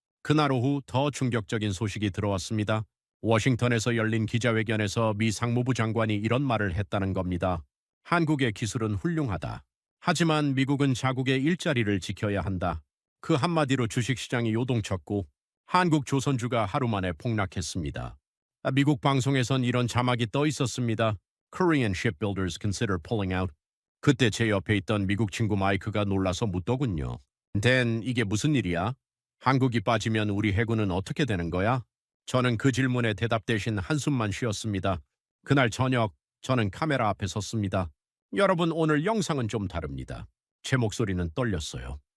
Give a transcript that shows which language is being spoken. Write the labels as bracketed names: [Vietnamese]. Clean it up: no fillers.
[Korean] 그날 오후 더 충격적인 소식이 들어왔습니다. 워싱턴에서 열린 기자회견에서 미 상무부 장관이 이런 말을 했다는 겁니다. 한국의 기술은 훌륭하다. 하지만 미국은 자국의 일자리를 지켜야 한다. 그 한마디로 주식시장이 요동쳤고 한국 조선주가 하루 만에 폭락했습니다. 미국 방송에선 이런 자막이 떠 있었습니다. [English] Korean shipbuilders consider pulling out. [Korean] 그때 제 옆에 있던 미국 친구 마이크가 놀라서 묻더군요. 댄, 이게 무슨 일이야? 한국이 빠지면 우리 해군은 어떻게 되는 거야? 저는 그 질문에 대답 대신 한숨만 쉬었습니다. 그날 저녁 저는 카메라 앞에 섰습니다. 여러분, 오늘 영상은 좀 다릅니다. 제 목소리는 떨렸어요.